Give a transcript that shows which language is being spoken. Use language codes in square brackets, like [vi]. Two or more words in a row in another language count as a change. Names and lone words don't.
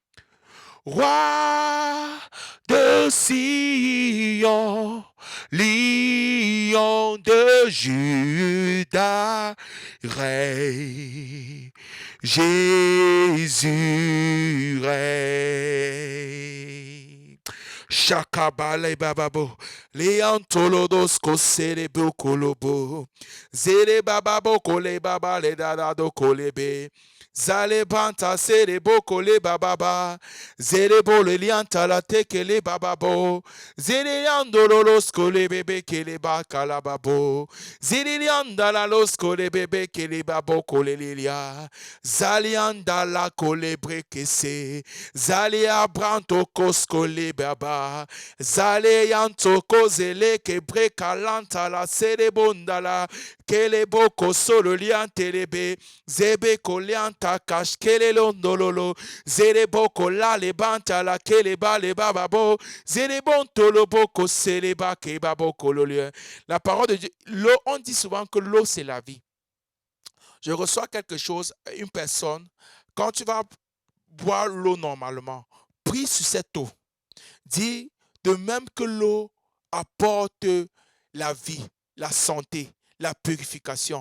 [fr] Roi de Sion, lion de Juda, règne. Jésus règne. Chakabale bababo, leantolodos kosele bokolobo, zele bababo kole baba le dadado kolebe. Zale banta sere boko le bababa, zere bo le lianta la teke le bababo, zere yandolo los kole bebe ke le baka la babo, zere yanda la los kole bebe ke le babo kole lilia, zali yanda la kole brekese, zali abranto kos kole baba, zale yanto kozele ke breka lanta la sere bondala, ke le boko solo liante lebe, zebe kolianta takash kele londololo zere boko la le banta la kele ba le bababo zere bonto lo boko sele ba ke baboko lo lieu. La parole de Dieu, l'eau, on dit souvent que l'eau c'est la vie. Je reçois quelque chose, une personne, quand tu vas boire l'eau normalement, prie sur cette eau. Dis de même que l'eau apporte la vie, la santé, la purification.